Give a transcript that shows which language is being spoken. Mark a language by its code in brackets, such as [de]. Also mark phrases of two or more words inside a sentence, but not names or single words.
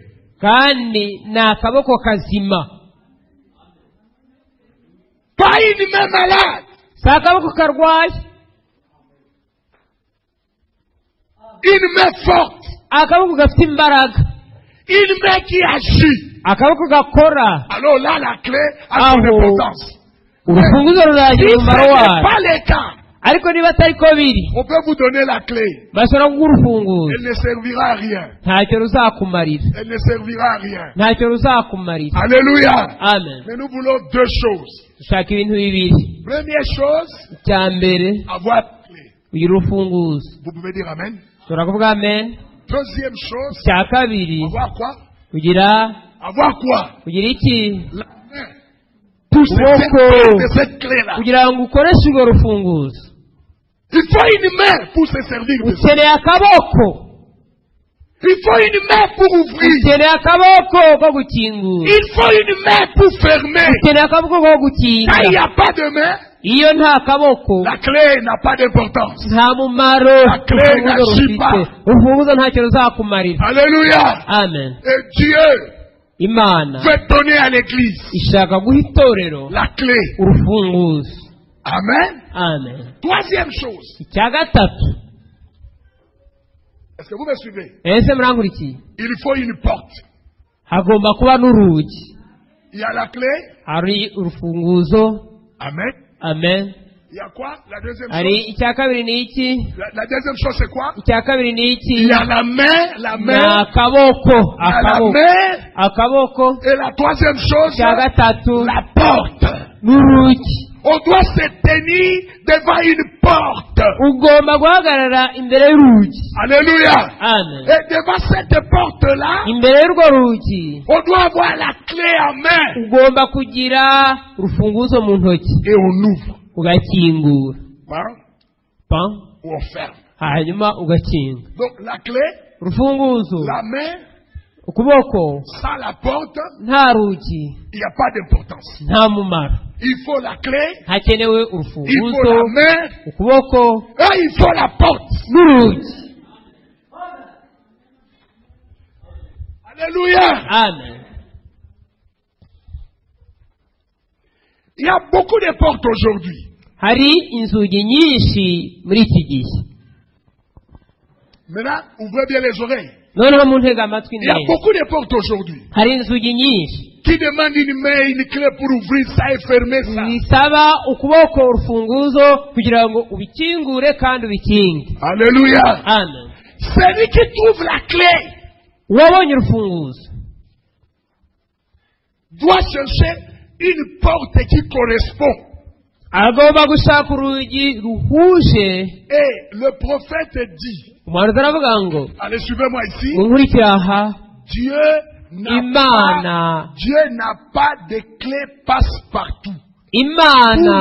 [rw] kandi ni akaboko kazima, [fr] Pas une main malade. [rw] si akaboko karwaye. [fr] Une main forte. [rw] akaboko gafite imbaraga, [fr] Une main qui agit. [rw] akaboko gakora. [fr] Alors là, la clé a son [rw] Aho. [fr] importance. [rw] urufunguzo [fr] Si [rw] ruragira [fr] ce [rw] umumaro [fr] n'est [rw] warwo. [fr] pas le cas, [rw] ariko niba atari ko biri, [fr] on peut vous donner la clé. [rw] bashobora kuguha urufunguzo, [fr] Elle ne servira à rien. [rw] ntacyo ruzakumarira, [fr] Elle ne servira à rien. [rw] ntacyo ruzakumarira. [fr] Alléluia. [rw] Amen. [fr] Mais nous voulons deux choses. [rw] dushaka ibintu bibiri. [fr] Première chose, [rw] icya mbere, [fr] avoir la clé. [rw] ugira urufunguzo. [fr] Vous pouvez dire Amen. [rw] ushobora kuvuga amen. [fr] Deuxième chose, [rw] icya kabiri, [fr] avoir quoi? [rw] kugira [fr] Avoir [rw] iki? [fr] la main. Pour se [rw] Ukuboko. [fr] servir de cette clé-là. [rw] kugira ngo ukoreshe urwo rufunguzo [fr] Il faut une main pour se servir de ça. [rw] ukeneye akaboko. [fr] Il faut une main pour ouvrir. [rw] ukeneye akaboko ko gukingura. [fr] Il faut une main pour fermer. [rw] ukeneye akaboko ko [fr] Quand [rw] gukinga. [fr] il n'y a pas de main, [rw] iyo nta kaboko [fr] la clé n'a pas d'importance. [rw] nta mumaro [fr] La clé [rw] urufunguzo [fr] n'agit pas. [rw] rufite. urufunguzo ntacyo ruzakumarira. [fr] Alléluia. [rw] Amen. [fr] Et Dieu [rw] Imana [fr] veut donner à l'église [rw] ishaka guha itorero [fr] la clé. [rw] urufunguzo. Amen. Amen. [fr] Troisième chose. [rw] icya gatatu, [fr] Est-ce que vous me suivez? [rw] ese murankurikiye? [fr] Il faut une porte. [rw] hagomba kuba n'urugi. [fr] Il y a la clé, [rw] hari urufunguzo, [fr] Amen. [rw] amen. [fr] Il y a quoi? La deuxième [rw] hari [fr] chose. [rw] icya kabiri ni iki? [fr] La deuxième chose, c'est quoi? [rw] Icya kabiri ni iki? [fr] Il y a la main, [rw] ni akaboko, [fr] il y a la [rw] akaboko, [fr] main. [rw] akaboko. [fr] Et la troisième chose, [rw] Icya gatatu [fr] la porte. [rw] n'urugi. [fr] On doit se tenir devant une porte. [rw] Ugomba guhagarara imbere y'urugi. [fr] Alléluia. [rw] Amen. [fr] Et devant cette porte-là, [rw] Imbere y'urwo rugi [fr] on doit avoir la clé en main. [rw] ugomba kugira urufunguzo mu ntoki [fr] Et on ouvre. [rw] ugakingura. [fr] Hein? Ou on ferme. [rw] Hanyuma ugakinga. [fr] Donc la clé, [rw] Urufunguzo, [fr] la main, [rw] ukuboko [fr] sans la porte, [rw] nta rugi [fr] il n'y a pas d'importance. [rw] nta mumaro. [fr] Il faut la clé, [rw] Hakenewe [fr] il faut [rw] urufunguzo, [fr] la main, [rw] ukuboko [fr] et il faut la porte. [rw] n'urugi. [fr] Alléluia. [rw] Amen. [fr] Il y a beaucoup de portes aujourd'hui. [rw] Hari inzugi nyinshi muri iki gihe. [fr] Maintenant, ouvrez bien les oreilles. [rw] Noneho muntega amatwi [fr] Il y a [rw] neza. [fr] beaucoup de portes aujourd'hui [rw] Hari inzugi nyinshi [fr] qui demandent une main, une clé pour ouvrir ça et fermer ça. [rw] zisaba ukuboko urufunguzo kugira ngo ubikingure kandi ubikinge. [fr] Alléluia. [rw] Amen. [fr] Celui qui trouve la clé [rw] Uwabonye urufunguzo [fr] doit chercher une porte qui correspond. [rw] agomba gushaka urugi ruhuje. [fr] Et le prophète dit, [rw] Umuhanuzi aravuga ngo [fr] allez suivez-moi ici, [rw] munkurikire aha, [fr] Dieu n'a [rw] Imana [fr] pas de clé passe-partout. [rw] Imana